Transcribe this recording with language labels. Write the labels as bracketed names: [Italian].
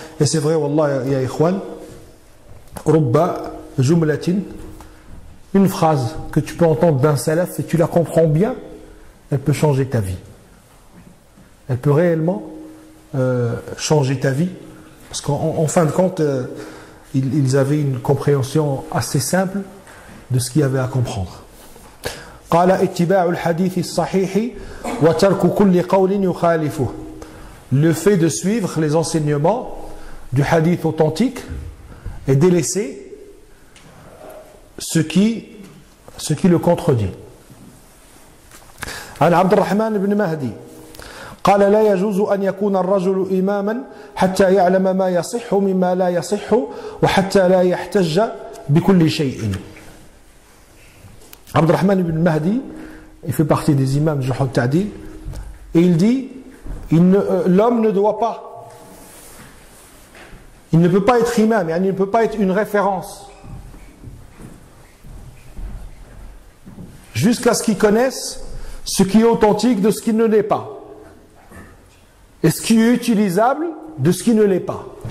[French] Et c'est vrai, wallah ya ikhwan, [Arabic] rubba jumlatin, [French] une phrase que tu peux entendre d'un salaf et tu la comprends bien, elle peut changer ta vie. Elle peut réellement changer ta vie, parce qu'en fin de compte ils avaient une compréhension assez simple de ce qu'il y avait à comprendre. [Arabic] قال اتباع الحديث الصحيح وترك كل قول يخالفه. [French] Le fait de suivre les enseignements du hadith authentique et délaisser ce qui le contredit. [Arabic] عن عبد الرحمن بن مهدي قال لا يجوز أن يكون الرجل إماما حتى يعلم ما يصح مما لا يصح وحتى لا يحتج بكل شيء. [French] Abd al-Rahman ibn Mahdi, il fait partie des imams du Jarh Ta'dil, et il dit l'homme ne doit pas, il ne peut pas être imam, il ne peut pas être une référence jusqu'à ce qu'il connaisse ce qui est authentique de ce qui ne l'est pas et ce qui est utilisable de ce qui ne l'est pas.